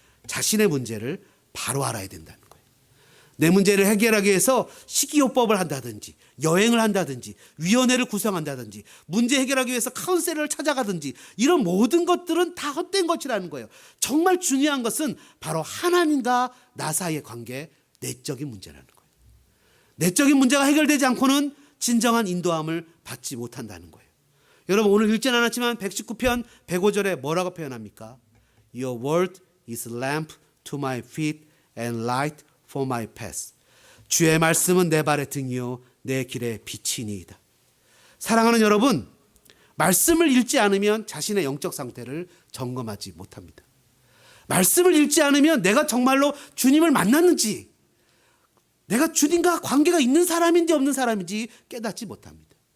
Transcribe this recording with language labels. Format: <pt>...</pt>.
<ko>자신의 문제를 바로 알아야 된다는 거예요. 내 문제를 해결하기 위해서 식이요법을 한다든지 여행을 한다든지 위원회를 구성한다든지 문제 해결하기 위해서 카운셀러를 찾아가든지 이런 모든 것들은 다 헛된 것이라는 거예요. 정말 중요한 것은 바로 하나님과 나 사이의 관계, 내적인 문제라는 거예요. 내적인 문제가 해결되지 않고는 진정한 인도함을 받지 못한다는 거예요. 여러분, 오늘 읽진 않았지만 119편 105절에 뭐라고 표현합니까?</ko> <en>Your word is lamp to my feet and light for my path.</en> <ko>주의 말씀은 내 발의 등이요 내 길의 빛이니이다. 사랑하는 여러분, 말씀을 읽지 않으면 자신의 영적 상태를 점검하지 못합니다. 말씀을 읽지 않으면 내가 정말로 주님을 만났는지, 내가 주님과 관계가 있는 사람인지 없는 사람인지 깨닫지 못합니다.</ko>